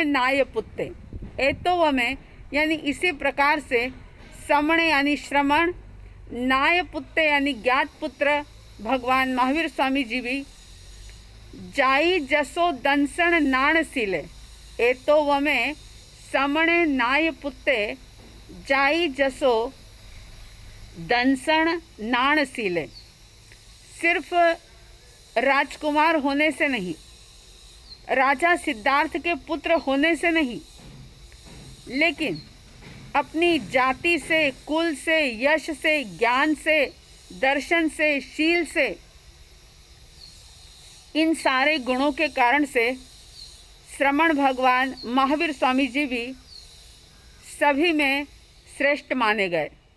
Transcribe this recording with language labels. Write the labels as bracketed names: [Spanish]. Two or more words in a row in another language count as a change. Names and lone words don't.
[Prakrit languages] नायपुत्ते, एतो वमे [Hindi] यानी इसी प्रकार से [Prakrit languages] समणे [Hindi] यानी श्रवण, [Prakrit languages] नायपुत्ते [Hindi] यानी ज्ञात पुत्र भगवान महावीर स्वामी जी भी [Prakrit languages] जाई जसो दंसण नाणसीले, एतो वमे समणे नायपुत्ते जाई जसो दंसण नाणसीले। [Hindi] सिर्फ राजकुमार होने से नहीं, राजा सिद्धार्थ के पुत्र होने से नहीं, लेकिन अपनी जाति से, कुल से, यश से, ज्ञान से, दर्शन से, शील से, इन सारे गुणों के कारण से श्रवण भगवान महावीर स्वामी जी भी सभी में श्रेष्ठ माने गए।